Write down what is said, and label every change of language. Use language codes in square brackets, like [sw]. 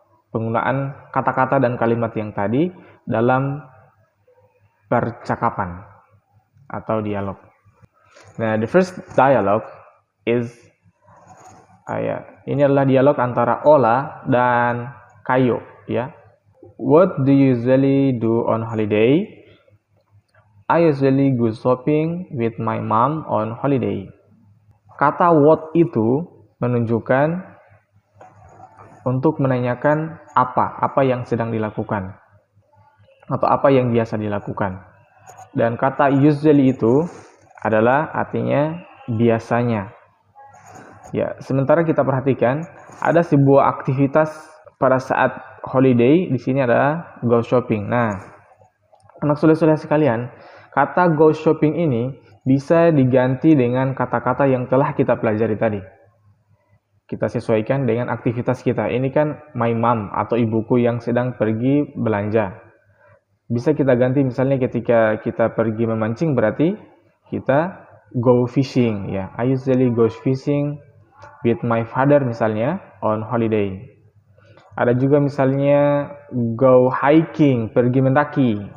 [id] Penggunaan kata-kata dan kalimat yang tadi dalam percakapan atau dialog. Nah, [en] the first dialogue is [id] ini adalah dialog antara Ola dan Kayo ya. [en] What do you usually do on holiday? I usually go shopping with my mom on holiday. [id] Kata what itu menunjukkan untuk menanyakan apa yang sedang dilakukan atau apa yang biasa dilakukan. Dan kata usually itu adalah artinya biasanya. Ya, sementara kita perhatikan ada sebuah aktivitas pada saat holiday. Di sini ada go shopping. Nah, anak soleh-soleh sekalian, kata go shopping ini bisa diganti dengan kata-kata yang telah kita pelajari tadi. Kita sesuaikan dengan aktivitas kita. Ini kan my mom atau ibuku yang sedang pergi belanja. Bisa kita ganti misalnya ketika kita pergi memancing berarti kita go fishing ya. [en] I usually go fishing with my father misalnya on holiday. [id] Ada juga misalnya go hiking, pergi mendaki.